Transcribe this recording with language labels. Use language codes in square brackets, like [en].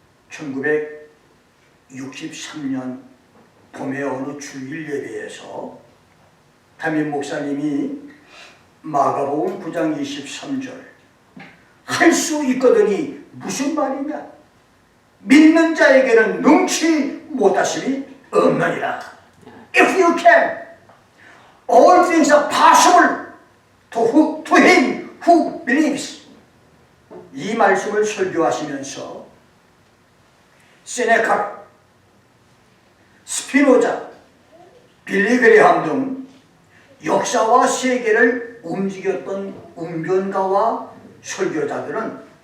[ko] 1963년 봄의 어느 주일 예배에서 담임 목사님이 마가복음 9장 23절 할 수 있거든이 무슨 말이냐? 믿는 자에게는 능치 못하심이 없느니라. [en] If you can, all things are possible to him who believes. [ko] 이 말씀을 설교하시면서 세네카, 스피노자, 빌리 그레함 등 역사와 세계를 움직였던 웅변가와 설교자들은